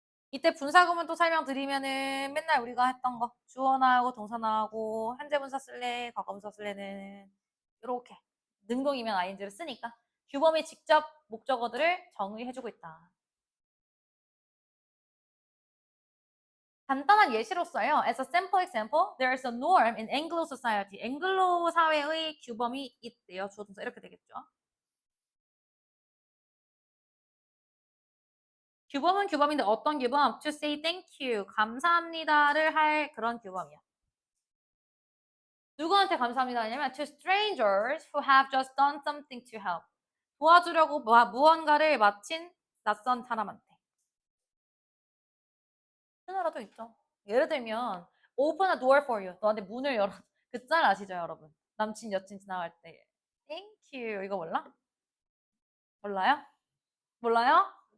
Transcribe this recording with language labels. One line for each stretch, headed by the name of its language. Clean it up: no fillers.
Korean: 이때 분사구문 또 설명드리면은 맨날 우리가 했던 거 주어 나오고 동사 나오고 현재 분사 쓸래 과거 분사 쓸래는 이렇게 능동이면 ing를 쓰니까 규범이 직접 목적어들을 정의해주고 있다. 간단한 예시로서요.
English: As a sample example, there is a norm in Anglo society.
Korean: 앵글로 사회의 규범이 있대요. 주어 동사 이렇게 되겠죠. 규범은 규범인데 어떤 규범?
English: To say thank you,
Korean: 감사합니다를 할 그런 규범이야. 누구한테 감사합니다 하냐면
English: to strangers who have just done something to help.
Korean: 도와주려고 무언가를 마친 낯선 사람한테. 하나라도 있죠. 예를 들면
English: open a door for you.
Korean: 너한테 문을 열어. 그 짤 아시죠, 여러분? 남친 여친 지나갈 때
English: thank you
Korean: 이거 몰라? 몰라요? 몰라요?